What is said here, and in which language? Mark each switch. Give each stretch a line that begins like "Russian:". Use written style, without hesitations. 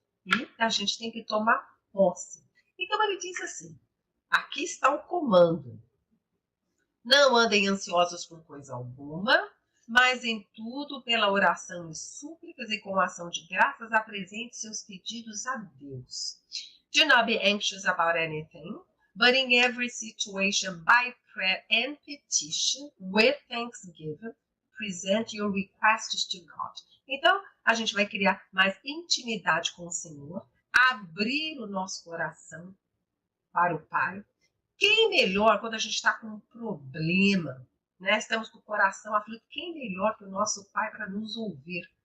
Portuguese: E a gente tem que tomar posse. Então ele diz assim, aqui está o comando. Não andem ansiosos por coisa alguma, mas em tudo, pela oração e súplicas e com ação de graças, apresente seus pedidos a Deus.
English: Do not be anxious about anything, but in every situation, by prayer and petition, with thanksgiving, present your requests to God.
Portuguese: Então, a gente vai criar mais intimidade com o Senhor, abrir o nosso coração para o Pai. Quem melhor quando a gente está com um problema, né? Estamos com o coração aflito, quem melhor que o nosso Pai para nos ouvir?